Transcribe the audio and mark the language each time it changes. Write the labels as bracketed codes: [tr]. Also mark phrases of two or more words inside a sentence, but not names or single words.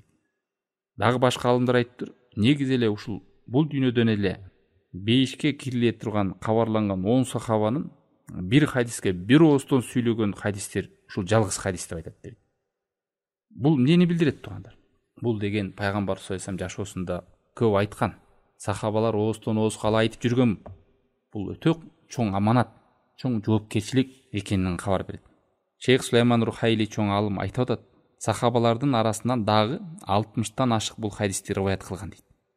[ky] Дагы башка алымдар айтыптыр, негизи эле ушул бул дүйнөдөн эле бейишке кириле турган кабарланган 10 сахабанын бир хадиске бир ооздон сүйлөгөн хадистер ушул жалгыз хадис деп айтат дейт. Бул эмнени билдирет туугандар? Бул деген Пайгамбар [ar] صلى الله عليه وسلم [ky] жашоосунда көп айткан. Сахабалар ооздон оозго ала айтып жүргөн. Бул өтө чоң аманат, чоң жоопкерчилик экенин кабар берет. Шейх Сулайман Рухайли чоң алым айтып атат: сахабалардын арасынан дагы 60тан ашык бул хадисти риваят кылган дейт.